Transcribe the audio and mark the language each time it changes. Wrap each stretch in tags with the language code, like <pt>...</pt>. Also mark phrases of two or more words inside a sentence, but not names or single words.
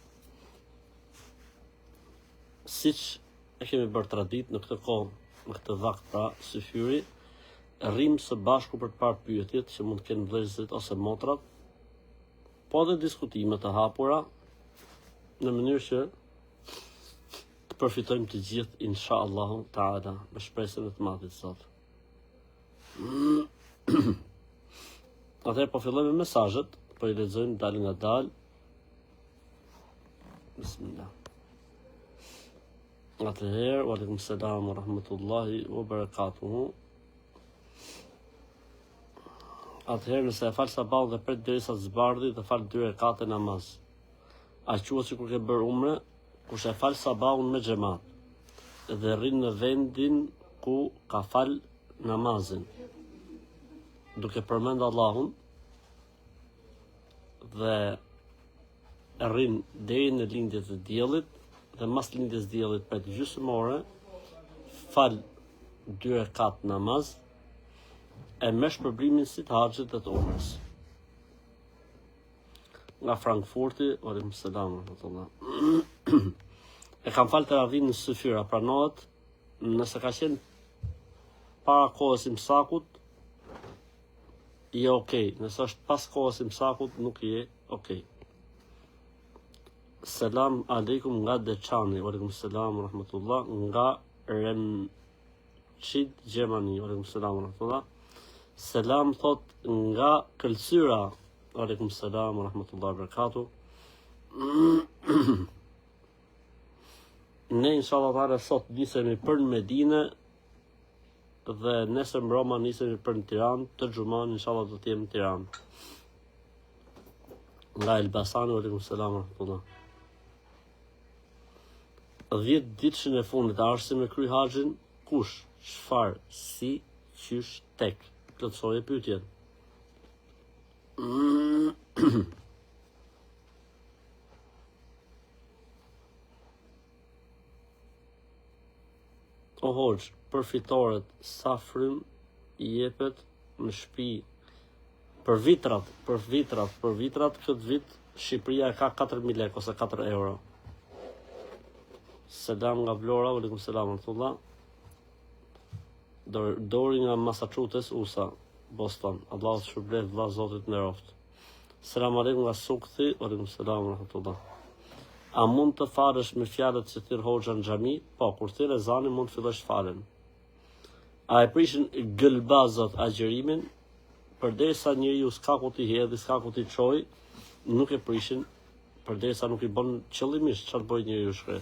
<sq>Siç e kemi bërë tradit në këtë kohë, në këtë vakt pra syfyri, rrim së bashku për të parë pyetjet që mund të kenë vëllezërit ose motrat, po edhe diskutime të hapura, në mënyrë që përfitojmë të gjithë,</sq> <ar>إن شاء الله تعالى,</ar> <sq>me shpresën e të madhit Zot. Atëherë po fillojmë me mesazhet, po i lexojmë dal nga dal. Bismillah. Atëherë,</sq> <ar>وعليكم السلام ورحمة الله وبركاته.</ar> <sq>Atëherë, nëse e fal sabah dhe pret derisa të zbardhi dhe fal 2 rekate namaz. A quhet sikur ke bërë umre? Kush e fal sabahun me xhamat dhe rrin në vendin ku ka fal namazin, duke përmend Allahun dhe rrin deri në lindjen e diellit dhe mas lindjes së diellit për gjysmë ore fal 2 rekat namaz e me shpërblimin si të haxhit dhe të umrës. Nga Frankfurti,</sq> <ar>وعليكم السلام ورحمة الله.</ar> <sq>E kam falë të ravin në syfyra, pranohet, nëse ka qenë para kohës imsakut, je okej. Nëse është pas kohës imsakut, nuk je okej.</sq> <ar>سلام عليكم</ar> <sq>nga Deçani,</sq> <ar>وعليكم السلام ورحمة الله,</ar> <sq>nga Remçit Gjermani,</sq> <ar>وعليكم السلام ورحمة الله.</ar> <sq>Selam thot nga Këlsyra,</sq> <ar>وعليكم السلام ورحمة الله وبركاته.</ar> <sq>Ne</sq> <ar>إن شاء الله تعالى</ar> <sq>sot nisemi për në Medinë dhe nesër mbroma nisemi për në Tiranë, të xhuman inshallah do të jemi në Tiranë. Nga Elbasani,</sq> <ar>وعليكم السلام ورحمة الله.</ar> <sq>10 ditëshin e fundit a arsim me kry haxhin, kush, çfarë, si, qysh, tek. Plotësoje pyetjen. O hoxh, për fitoret, sa frym i jepet në shtëpi? Për vitrat, këtë vit Shqipëria ka 4.000 lekë ose 4 euro. Selam nga Vlora,</sq> <ar>وعليكم السلام ورحمة الله.</ar> <sq>Dori nga Massachusetts, USA, Boston. Allahu të shpërblet vëlla Zotit nderoft.</sq> <ar>سلام عليكم</ar> <sq>nga Sukthi,</sq> <ar>وعليكم السلام ورحمة الله.</ar> <sq>A mund të falësh me fjalët që thirr hoxha në xhami? Po, kur thirr ezanin mund të fillosh falen. A e prishin gëlbazat agjërimin? Përderisa njeriu s'ka ku t'i hedhë, s'ka ku t'i çojë, nuk e prishin, përderisa nuk i bën qëllimisht çfarë bëj njeriu shkret.</sq>